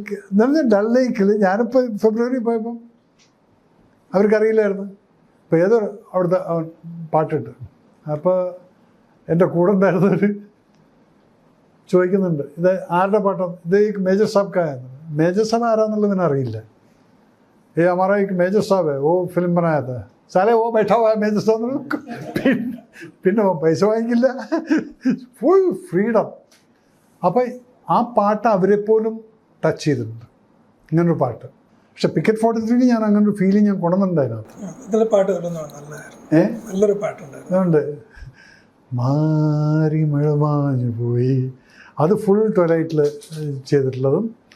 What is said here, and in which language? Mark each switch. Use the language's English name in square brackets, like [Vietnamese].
[Malayalam] എന്ന് പറഞ്ഞാൽ ഡൾ ലേക്കിൽ ഞാനിപ്പോൾ ഫെബ്രുവരി പോയപ്പം അവർക്കറിയില്ലായിരുന്നു. ഇപ്പോൾ ഏതോ അവിടുത്തെ പാട്ടിട്ട്, അപ്പോൾ എൻ്റെ കൂടെ ഉണ്ടായിരുന്നവർ ചോദിക്കുന്നുണ്ട്, ഇത് ആരുടെ പാട്ടാണ്, ഇത് ഈ മേജർ സാബ് കായെന്ന്. മേജർ സാബ് ആരാന്നുള്ളത് പിന്നെ അറിയില്ല. [Hindi] ये हमारा एक मेजर साहब है, वो फिल्म बनाया था, साले वो बैठा हुआ है मेजर साहब. [Malayalam] പിന്നെ പൈസ വാങ്ങിക്കില്ല, ഫുൾ ഫ്രീഡം. അപ്പം ആ പാട്ട് അവരെ പോലും ടച്ച് ചെയ്തിട്ടുണ്ട്, ഇങ്ങനൊരു പാട്ട്. പക്ഷെ പിക്കറ്റ് 43 ഞാൻ അങ്ങനൊരു ഫീലിംഗ് ഞാൻ കൊണ്ടുവന്നിട്ടുണ്ടായിരുന്നു. നല്ലൊരു പാട്ടുണ്ട്, അതുകൊണ്ട് മാറി മഴ മാഞ്ഞു പോയി, അത് ഫുൾ ട്വലൈറ്റിൽ ചെയ്തിട്ടുള്ളതും.